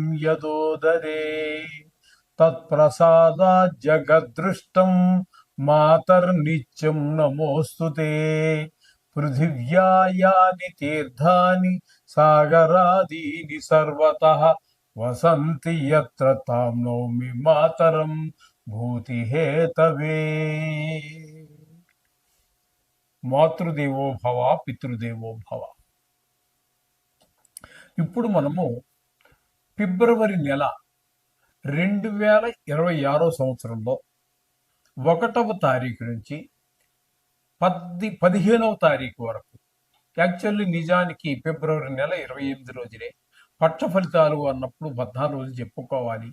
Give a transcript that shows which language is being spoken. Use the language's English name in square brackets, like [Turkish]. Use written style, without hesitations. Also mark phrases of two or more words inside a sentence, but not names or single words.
[Sanskrit] यदोदरे तत्प्रसादात् जगद्दृष्टं मातर्नित्यं नमोऽस्तु ते पृथिव्या यानि तीर्थानि सागरादीनि सर्वतः वसन्ति यत्र तां नौमि मातरं भूतिहेतवे మాతృదేవో భవ పితృదేవో భవ. [Telugu] ఇప్పుడు మనము ఫిబ్రవరి నెల 2026 సంవత్సరంలో 1వ తారీఖు నుంచి 15వ తారీఖు వరకు, యాక్చువల్లీ నిజానికి ఫిబ్రవరి నెల 28 రోజులే పక్ష ఫలితాలు అన్నప్పుడు 14 రోజులు చెప్పుకోవాలి.